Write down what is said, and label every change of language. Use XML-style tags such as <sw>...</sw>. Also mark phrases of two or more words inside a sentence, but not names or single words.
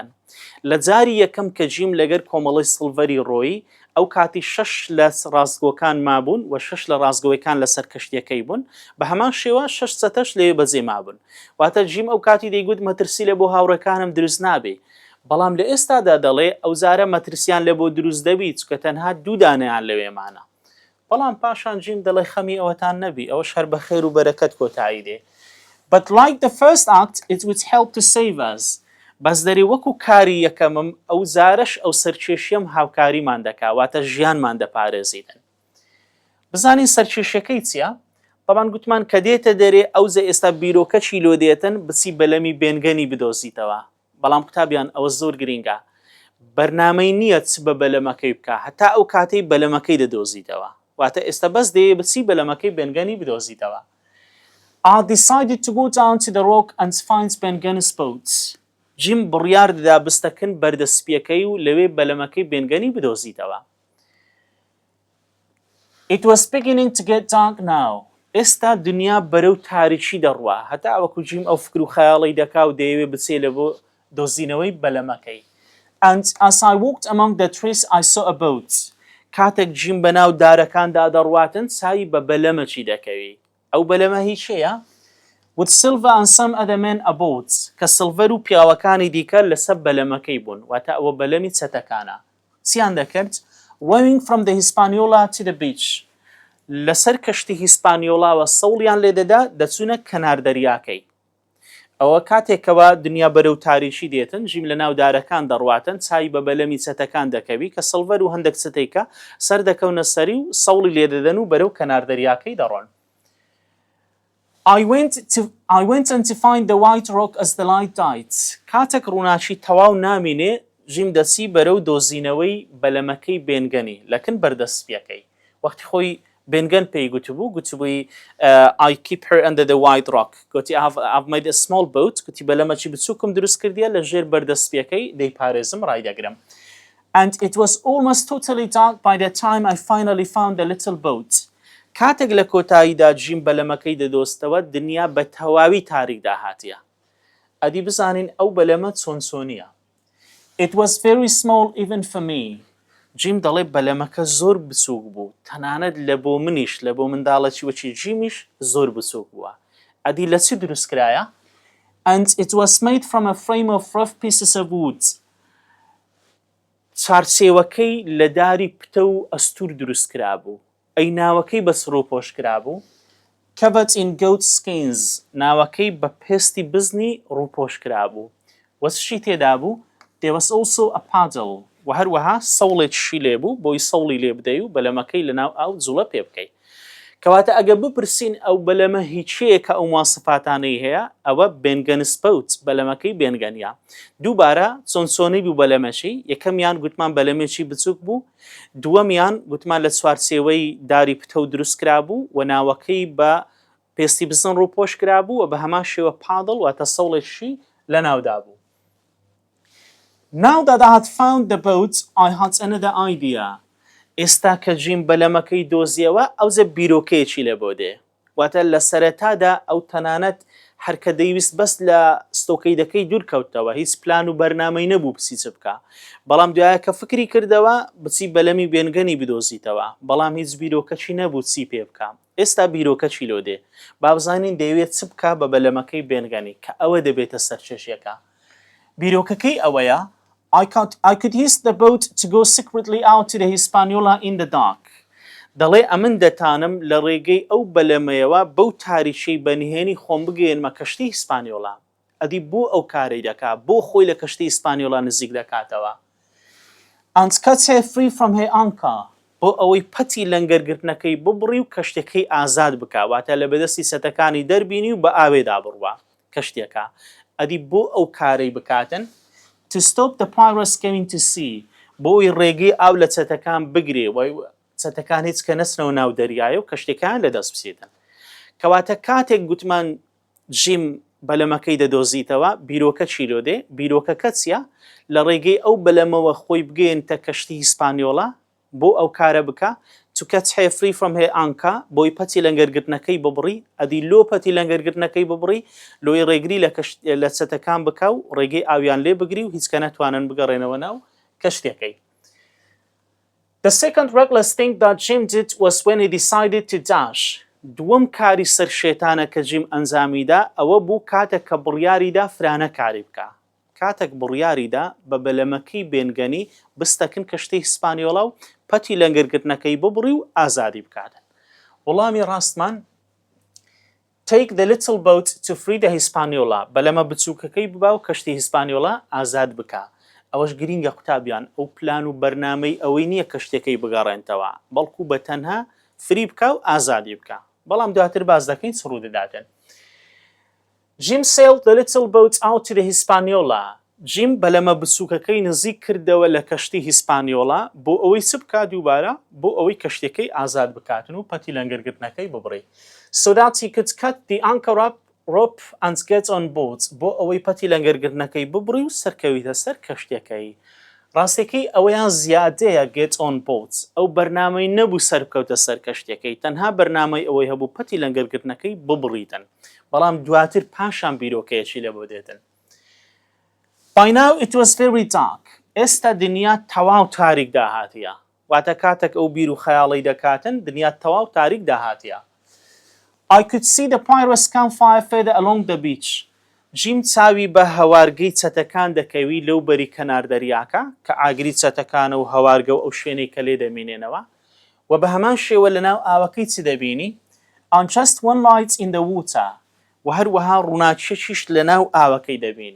<ckb>لە جاری یەکەم کە جیم لەگەر کۆمەڵی سڵڤەری ڕۆیی ئەو کاتی 6 لە ڕاستگۆکان مابوون و 6 لە ڕاستگۆیەکان لەسەر کەشتیەکەی بوون بە هەمان شێوە 6 چەتەش لێ بەجێ مابوون. واتە جیم ئەو کاتی دەیگوت مەترسی لە بۆ هاوڕەکانم دروست نابێ. بەڵام لە ئێستادا دەڵێ ئەو جارە مەترسیان لە بۆ دروست دەبی چکە تەنها دوو دانەیان لەوێمانە. بەڵام پاشان جیم دەڵێ خەمی ئەوەتان نەبی ئەوە شەر بە خێر و بەرەکەت کۆتایی دێ.</ckb> <en>But like the first act, it would help to save us.</en> <ckb>بەس دەری وەکو کاری یەکەمم ئەو زارش ئەو سەرکێشیەم هاوکاریمان دەکا واتە ژیانمان دەپارێزیدن. بزانین سەرکێشیەکەی چییە؟ طبعاً گوتمان کە دێتە دەرێ ئەو زە ئێستا بیرۆکەچی لۆ دێتن بچی بەلەمی بێنگەنی بدۆزیتەوە. بەڵام قوتابیان ئەوە زۆر گرینگە. بەرنامەی نییە چ بە بەلەمەکەی بکە هەتا ئەو کاتەی بەلەمەکەی دەدۆزیتەوە. واتە ئێستا بەس دەیە بچی بەلەمەکەی بێنگەنی بدۆزیتەوە.</ckb> <en>I decided to go down to the rock and find Bengen's boat.</en> <ckb>جیم بڕیار دەدا بستەکن بەردەسپیەکەی و لەوێ بەلەمەکەی بێنگەنی بدۆزیتەوە.</ckb> <en>It was beginning to get dark now.</en> <ckb>ئێستا دنیا بەرەو تاریکی دەڕوا هەتا ئەوەکو جیم ئەو فکر و خەیاڵی دەکا و دەیەوێ بچێ لە بۆ دۆزینەوەی بەلەمەکەی.</ckb> <en>And as I walked among the trees I saw a boat.</en> <ckb>کاتێک جیم بەناو دارەکاندا دەڕواتن چاوی بە بەلەمەچی دەکەوی. ئەو بەلەمە هیچ شەیە؟</ckb> <en>With Silver and some other men aboard</en> <ckb>کە سڵڤەر و پیاوەکانی دیکە لەسەر بەلەمەکەی بوون واتە ئەوە بەلەمی چەتەکانە. چیان دەکرد؟</ckb> <en>Rowing from the Hispaniola to the beach.</en> <ckb>لەسەر کەشتی هیسپانیۆلاوە سەوڵیان لێدەدا دەچوونە کەنار دەریاکەی. ئەوە کاتێکەوە دنیا بەرەو تاریشی دێتن جیم لە ناو دارەکان دەڕواتن چای بە بەلەمی چەتەکان دەکەوی کە سڵڤەر و هەندێک چتەیکە سەر دەکەونە سەری و سەوڵی لێدەدەن و بەرەو کەنار دەریاکەی دەڕۆن.</ckb> <en>I went and to find the white rock as the light died.</en> <ckb>کاتێک ڕووناچی تەواو نامینێ جیم دەچی بەرەو دۆزینەوەی بەلەمەکەی بێنگەنی لەکن بەردەسپیەکەی. وەختی خۆی بێنگەن پێی گوتبووی</ckb> <en>I keep her under the white rock. گوتی I've made a small boat.</en> <ckb>گوتی بەلەمەکی بچووکم دروست کردیە لە ژێر بەردەسپیەکەی دەیپارێزم ڕایدەگرم.</ckb> <en>And it was almost totally dark by the time I finally found the little boat.</en> <ckb>کاتێک لە کۆتاییدا جیم بەلەمەکەی دەدۆستەوە دنیا بە تەواوی تاریکدا هاتیە. ئەدی بزانین ئەو بەلەمە چۆنچۆنیە.</ckb> <en>It was very small even for me.</en> <ckb>جیم دەڵێ بەلەمەکە زۆر بچووک بوو تەنانەت لە بۆ منیش لە بۆ منداڵەکی وەکی جیمیش زۆر بچووک بووە. ئەدی لە چی دروست کرایە؟</ckb> <en>And it was made from a frame of rough pieces of wood.</en> <ckb>چارچێوەکەی لە داری پتە و ئەستور دروست کرابوو. ئەی ناوەکەی بە سرۆپۆش کرابوو.</ckb> <en>Covered in goat skins.</en> <ckb>ناوەکەی بە پێستی بزنی ڕووپۆش کرابوو. وەچشی تێدا بوو؟</ckb> <en>There was also a paddle.</en> <ckb>و هەروەها سەوڵێکشی لێبوو بۆی سەوڵی لێ بدەی و بەلەمەکەی لەناو ئاو جوڵە پێ بکەی. کەواتە ئەگە بپرسین ئەو بەلەمە هیچەیە کە ئەو مواصفاتانەی هەیە ئەوە بێنگەنس بەوت بەلەمەکەی بێنگەنیە. دووبارە چۆنچۆنی بوو بەلەمەشی یەکەمیان گوتمان بەلەمێکی بچووک بوو دووەمیان گوتمان لە چوارچێوەی داری پتە و دروست کرابوو و ناوەکەی بە پێستی بزن ڕووپۆش کرابوو و بە هەمان شێوە پادڵ واتە سەوڵێکشی لە ناودا بوو.</ckb> <en>Now that I had found the boat, I had another idea.</en> <ckb>ئێستا کە جیم بەلەمەکەی دۆزیەوە ئەوزە بیرۆکەیەکی لە بۆ دێ. واتە لە سەرەتادا ئەو تەنانەت هەرکە دەیویست بەس لە ستۆکەیدەکەی دوور کەوتەوە هیچ پلان و بەرنامەی نەبوو بچی چ بکە. بەڵام دوایە کە فکری کردەوە بچی بەلەمی بێنگەنی بدۆزیتەوە بەڵام هیچ بیرۆکەچی نەبوو چی پێ بکە. ئێستا بیرۆکەچی لۆ دێ. با بزانین دەیەوێت چ بکە بە بەلەمەکەی بێنگەنی کە ئەوە دەبێتە سەرچێشیەکە. بیرۆکەکەی ئەوەیە</ckb> <en>I could use the boat to go secretly out to the Hispaniola in the dark.</en> <ckb>دەڵێ ئەمن دەتانم لە ڕێگەی ئەو بەلەمەیەوە بەو تاریشەی بەنهێنی خۆم بگەێنمە کەشتی هیسپانیۆلا. ئەدی بۆ ئەو کارەی دەکا بۆ خۆی لە کەشتی هیسپانیۆلا نزیک دەکاتەوە.</ckb> <en>And cut her free from her anchor.</en> <ckb>بۆ ئەوەی پەتی لەنگەرگرتنەکەی ببڕی و کەشتەکەی ئازاد بکە واتە لە بەدەستی سەتەکانی دەربینی و بە ئاوێدا بڕوە کەشتێکە. ئەدی بۆ ئەو کارەی بکاتن</ckb> <en>to stop the pirates going to sea</en> <ckb>بۆی ڕێگەی ئاو لە چەتەکان بگرێ و چەتەکان هیچ کە نەچنەوە ناو دەریایە و کەشتەکان لەدەست بچێتن. کەواتە کاتێک گوتمان جیم بەلەمەکەی دەدۆزیتەوە بیرۆکە چیرۆ دێ بیرۆکەکە چیە لە ڕێگەی ئەو بەلەمەوە خۆی بگەێنتە کەشتی هیسپانیۆڵا بۆ ئەو کارە بکە</ckb> <en>to catch her free from her anchor</en> <ckb>بۆی پەتی لەنگەرگرتنەکەی ببڕی ئەدی لۆ پەتی لەنگەرگرتنەکەی ببڕی لۆی ڕێگری لە چەتەکان بکە و ڕێگەی ئاویان لێ بگری و هیچ کە نەتوانن بگەڕێنەوە ناو کەشتەکەی.</ckb> <en>The second reckless thing that Jim did was when he decided to dash.</en> <ckb>دووەم کاری سەر شێتانە کە جیم ئەنجامیدا ئەوە بوو کاتێک کە بڕیاریدا فرانە کاری بکە. کاتێک بڕیاریدا بە بەلەمەکەی بێنگەنی بستەکن کەشتەی هیسپانیۆڵا و پەتی لەنگەرگرتنەکەی ببڕی و ئازادی بکاتن. وەڵامی ڕاستمان</ckb> <en>take the little boat to free the Hispaniola</en> <ckb>بەلەمە بچووکەکەی ببا و کەشتی هیسپانیۆڵا ئازاد بکە. ئەوەش گرینگە قوتابیان ئەو پلان و بەرنامەی ئەوەی نییە کەشتەکەی بگەڕێنتەوە بەڵکو بە تەنها فری بکە و ئازادی بکە. بەڵام دواتر باز دەکەین سڕوو دەداتن.</ckb> <en>Jim sailed the little boat out to the Hispaniola.</en> <ckb>Jim بەلەمە بچووکەکەی نزیک کردەوە لە کەشتی هیسپانیۆڵا بۆ ئەوەی چ بکات دووبارە بۆ ئەوەی کەشتەکەی ئازاد بکاتن و پەتی لەنگەرگرتنەکەی ببڕی.</ckb> <en>So that he could cut the anchor rope and get on board</en> <ckb>بۆ ئەوەی پەتی لەنگەرگرتنەکەی ببڕی و سەرکەویتە سەر کەشتەکەی. ڕاستەکەی ئەوەیان زیادەیە</ckb> <en>get on board</en> <ckb>ئەو بەرنامەی نەبوو سەرکەوتە سەر کەشتەکەی تەنها بەرنامەی ئەوەی هەبوو پەتی لەنگەرگرتنەکەی ببڕیتن بەڵام دواتر پاشان بیرۆکەیەکی لە بۆ دێتن.</ckb> <en>By now it was very dark.</en> <ckb>ئێستا دنیا تەواو تاریک داهاتیە. واتە کاتێک ئەو بیر و خەیاڵی دەکاتن دنیا تەواو تاریک داهاتیە.</ckb> <en>I could see the pirates campfire further along the beach.</en> <ckb>جیم چاوی بە هەوارگەی چەتەکان دەکەوی لەو بەری کەنار دەریاکە کە ئاگری چەتەکانە و هەوارگە و ئەو شوێنەی کە لێ دەمینێنەوە و بە هەمان شێوە لەناو ئاوەکەی چی دەبینی</ckb> <en>on just one light in the water</en> <ckb>و هەروەها ڕووناچیەکیش لەناو ئاوەکەی دەبینی.</ckb>